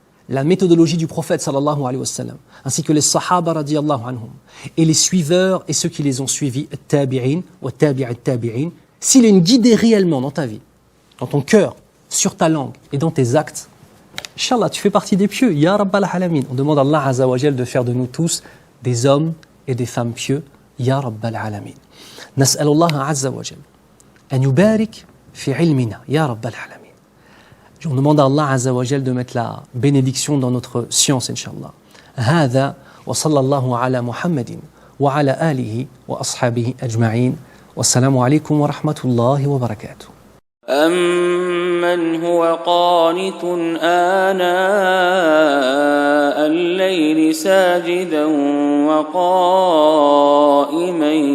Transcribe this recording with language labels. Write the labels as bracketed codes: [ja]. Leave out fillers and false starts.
[fr] La méthodologie du prophète [ar] sallallahu alayhi wa sallam, [fr] ainsi que les sahaba [ar] radiyallahu anhum, [fr] et les suiveurs et ceux qui les ont suivis, [ar] tabi'in wa tabi'in, [fr] s'il est une guidée réellement dans ta vie, dans ton cœur, sur ta langue et dans tes actes, Inch'Allah, tu fais partie des pieux. [ar] Ya Rabbal Alamin. [fr] On demande à Allah Azza wa Jal de faire de nous tous des hommes et des femmes pieux. [ar] Ya Rabbal Alamin. نسأل الله عز وجل أن يبارك في علمنا يا رب العالمين. [fr] On demande à Allah Azza wa Jal de mettre la bénédiction dans notre science, Inch'Allah. [ar] هذا وصلى الله على محمد وعلى آله وأصحابه أجمعين. والسلام عليكم ورحمة الله وبركاته. أمن هو قانت آناء الليل ساجدا وقائما